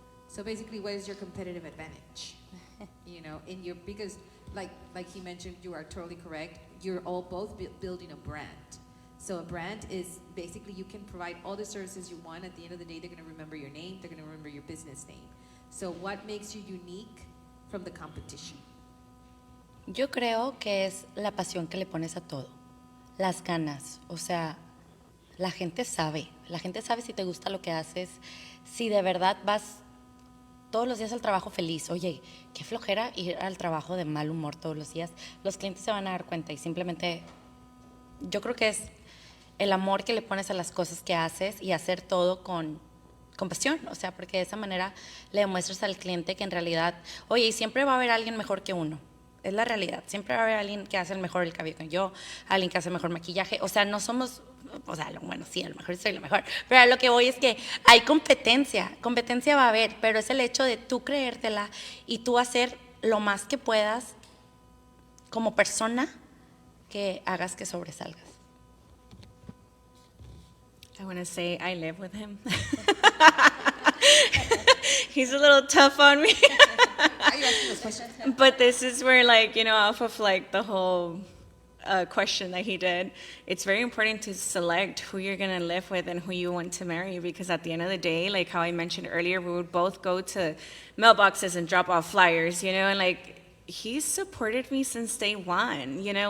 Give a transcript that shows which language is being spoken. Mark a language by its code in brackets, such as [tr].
[en] So basically, what is your competitive advantage? Because like he mentioned, you are totally correct. You're all both building a brand. So a brand is basically you can provide all the services you want. At the end of the day, they're going to remember your name. They're going to remember your business name. So what makes you unique from the competition? [es] Yo creo que es la pasión que le pones a todo, las ganas, o sea, la gente sabe si te gusta lo que haces, si de verdad vas todos los días al trabajo feliz. Oye, qué flojera ir al trabajo de mal humor todos los días. Los clientes se van a dar cuenta y simplemente yo creo que es el amor que le pones a las cosas que haces y hacer todo con pasión, o sea, porque de esa manera le demuestras al cliente que en realidad, oye, y siempre va a haber alguien mejor que uno. Es la realidad. Siempre va a haber alguien que hace el mejor el cabello que yo, alguien que hace el mejor maquillaje. O sea, no somos, bueno, sí, a lo mejor soy la mejor. Pero a lo que voy es que hay competencia. Competencia va a haber, pero es el hecho de tú creértela y tú hacer lo más que puedas como persona que hagas que sobresalgas. [en] I want to say I live with him. He's a little tough on me. Are you asking those questions? But this is where, off of the whole question that he did, it's very important to select who you're going to live with and who you want to marry, because at the end of the day, like how I mentioned earlier, we would both go to mailboxes and drop off flyers, and he's supported me since day one.